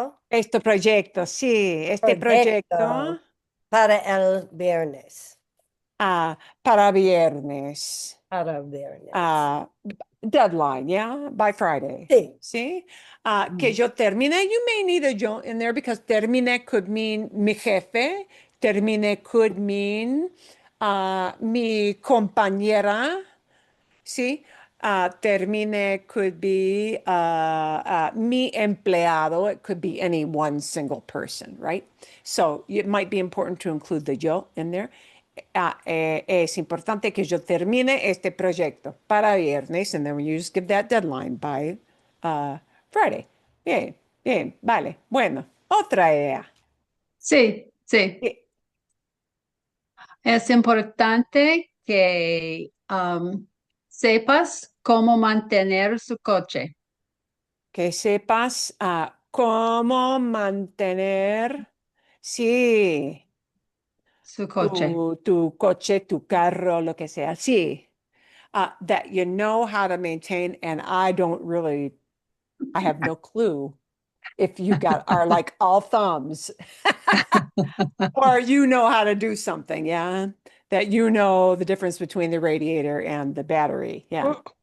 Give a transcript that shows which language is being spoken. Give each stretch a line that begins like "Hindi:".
Spanish: este proyecto, sí, este proyecto proyecto para el viernes. para viernes. Para el viernes.
English: Deadline, yeah, by Friday.
Spanish: Sí.
English: See?
Spanish: Que yo termine,
English: you may need a yo in there because termine could mean
Spanish: mi jefe,
English: termine could mean
Spanish: mi compañera,
English: see? Termine could be
Spanish: mi empleado.
English: It could be any one single person, right? So it might be important to include the yo in there.
Spanish: Es importante que yo termine este proyecto para viernes,
English: and then you just give that deadline by Friday.
Spanish: Bien, bien, vale. Bueno, otra idea. Sí, sí. Que, Es importante que sepas cómo mantener su coche, que sepas cómo mantener, sí, su coche. tu coche, tu carro, lo que sea. Sí.
English: that you know how to maintain, and I have no clue if you are like all thumbs or you know how to do something, yeah? That you know the difference between the radiator and the battery, yeah.